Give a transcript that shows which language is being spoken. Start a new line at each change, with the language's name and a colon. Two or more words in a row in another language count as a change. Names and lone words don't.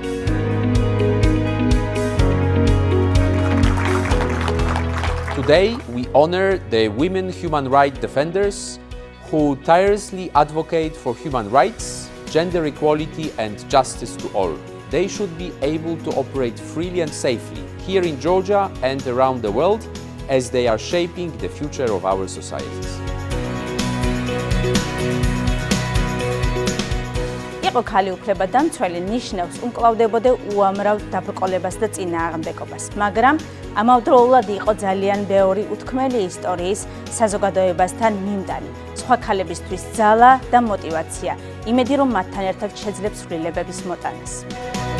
English: Today, we honor the women human rights defenders who tirelessly advocate for human rights, gender equality, and justice to all. They should be able to operate freely and safely here in Georgia and around the world as they are shaping the future of our societies.
Georgian: იყო ქალი უფლებადამცველი ნიშნავს უმკლავდებოდა უამრავ დაბრკოლებას და წინააღმდეგობას, მაგრამ ამავდროულად იყო ძალიან ბევრი უთქმელი ისტორიის საზოგადოებასთან მიმტანი, სხვა ქალებისთვის ძალა და мотивация, იმედი რომ მათთან ერთად შეძლებს ცვლილებების მოტანას.